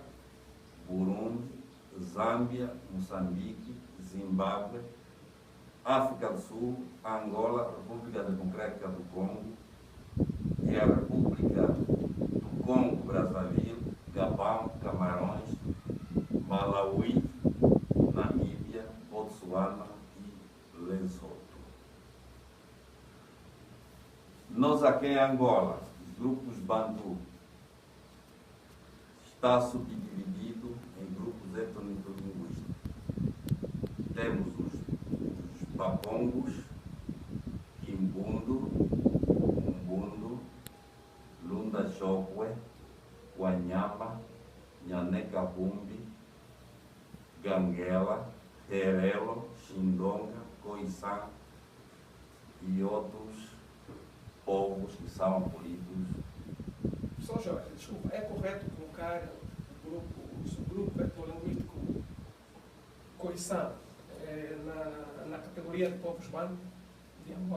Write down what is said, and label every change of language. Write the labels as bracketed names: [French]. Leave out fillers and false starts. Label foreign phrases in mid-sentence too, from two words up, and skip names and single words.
[Portuguese] Burundi, Zâmbia, Moçambique, Zimbábue, África do Sul, Angola, República Democrática do Congo e a República do Congo, Brazzaville, Gabão, Camarões, Malawi, Namíbia, Botsuana e Lesoto. Nós aqui em Angola, os grupos Bantu, está subdividido em grupos étnico-linguísticos. Temos os Babongos, Kimbundo, Umbundo, Lunda Chokwe, Wanyama, Nhanekabumbi, Ganguela, Terelo, Xindonga, Khoisan e outros povos que são abolidos. Sr. Jorge, desculpa, é correto colocar o subgrupo etnolinguístico Khoisan na categoria de povos bantu de Angola?